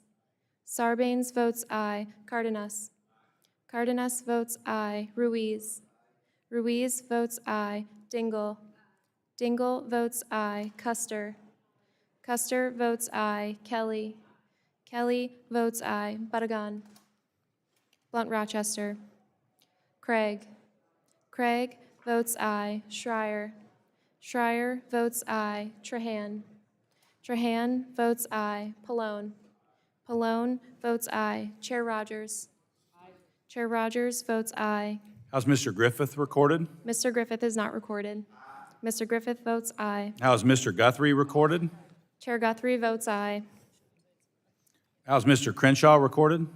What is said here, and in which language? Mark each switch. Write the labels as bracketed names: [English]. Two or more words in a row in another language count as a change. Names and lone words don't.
[English] Sarbanes votes aye. Cardenas. Cardenas votes aye. Ruiz. Ruiz votes aye. Dingell. Dingell votes aye. Custer. Custer votes aye. Kelly. Kelly votes aye. Badagan. Blunt Rochester. Craig. Craig votes aye. Schreier. Schreier votes aye. Trahan. Trahan votes aye. Pallone. Pallone votes aye. Chair Rogers. Chair Rogers votes aye. How's Mr. Griffith recorded? Mr. Griffith is not recorded. Mr. Griffith votes aye. How's Mr. Guthrie recorded? Chair Guthrie votes aye. How's Mr. Crenshaw recorded?